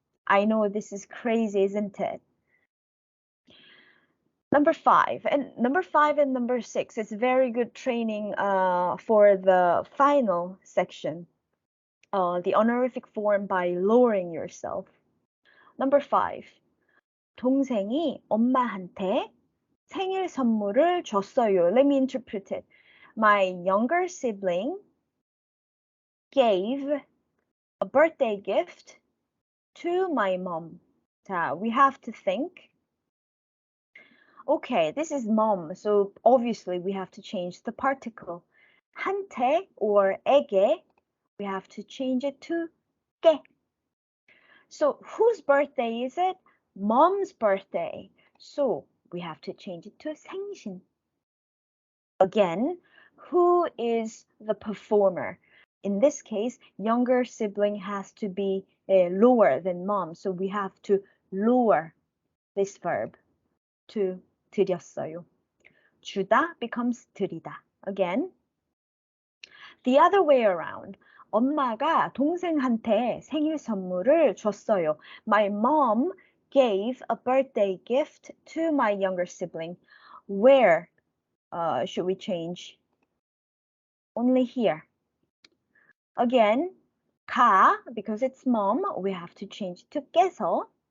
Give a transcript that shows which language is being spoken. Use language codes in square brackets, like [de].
[en] I know this is crazy, isn't it? Number 5 and number 6 is very good training for the final section. The honorific form by lowering yourself. Number 5. [ko] 동생이 엄마한테 생일 선물을 줬어요. [en] Let me interpret it. My younger sibling gave a birthday gift to my mom. 자, we have to think. Okay, this is mom, so obviously we have to change the particle. 한테 or 에게, we have to change it to 게. So whose birthday is it? Mom's birthday. So we have to change it to 생신. Again, who is the performer? In this case, younger sibling has to be lower than mom. So we have to lower this verb to 드렸어요. 주다 becomes 드리다. Again, the other way around. [ko] 엄마가 동생한테 생일 선물을 줬어요. [en] My mom gave a birthday gift to my younger sibling. Where should we change? Only here. Again, 가, because it's mom, we have to change to 께서.